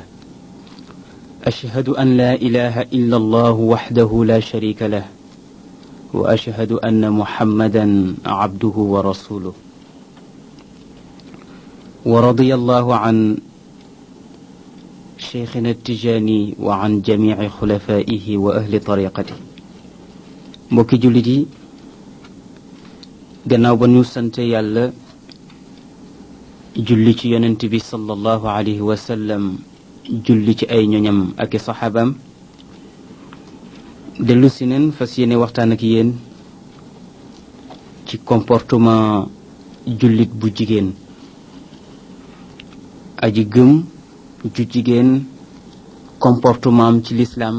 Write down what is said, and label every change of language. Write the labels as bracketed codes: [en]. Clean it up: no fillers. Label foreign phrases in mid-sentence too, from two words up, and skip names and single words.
[ar] أشهد أن لا إله إلا الله وحده لا شريك له وأشهد أن محمدا عبده ورسوله. ورضي الله عن شيخنا التجاني وعن جميع خلفائه وأهل طريقته. [wo] mbokki jullit yi gannaaw ba ñu sante yàlla julli ci yonent bi [ar] صلى الله عليه وسلم, [wo] julli ci ay ñoñam ak i saxaabam, dellu si neen fas yéene waxtaan ak yéen ci comportement jullit bu jigéen, aji gëm ju jigéen, comportement am ci lislaam.